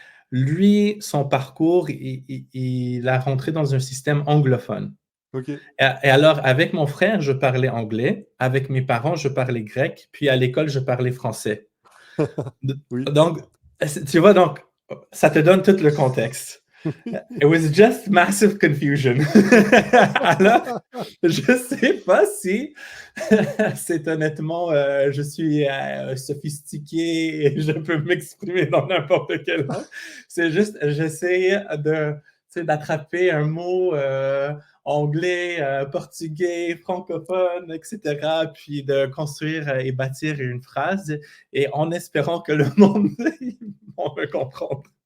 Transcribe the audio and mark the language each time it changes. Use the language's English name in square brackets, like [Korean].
[French] Lui, son parcours, il a rentré dans un système anglophone. OK. Et alors, avec mon frère, je parlais anglais. Avec mes parents, je parlais grec. Puis à l'école, je parlais français. D Oui. Donc, tu vois, donc, ça te donne tout le contexte. [English] It was just massive confusion. [French] Alors, je sais pas si c'est honnêtement, je suis sophistiqué et je peux m'exprimer dans n'importe quelle langue. C'est juste, j'essaie de, tu sais, d'attraper un mot anglais, portugais, francophone, etc., puis de construire et bâtir une phrase, et en espérant que le monde va me comprendre.